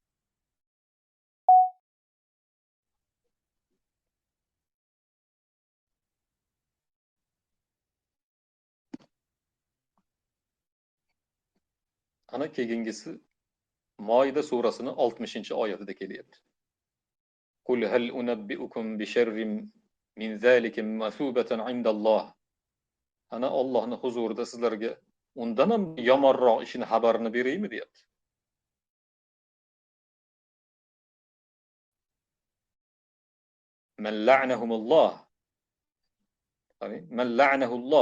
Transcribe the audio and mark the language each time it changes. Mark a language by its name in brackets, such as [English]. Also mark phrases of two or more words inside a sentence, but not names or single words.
[Uzbek] Ana keyingisi Maida surasining 60-oyatida kelyapti. [Arabic] قل هل أنبئكم بشر من ذلك مثوبة عند الله. [Uzbek] Ana Allohning huzurida sizlarga undan ham yomonroq ishini xabarini beraymi deyapti. [Arabic] من لعنهم الله. من لعنه الله.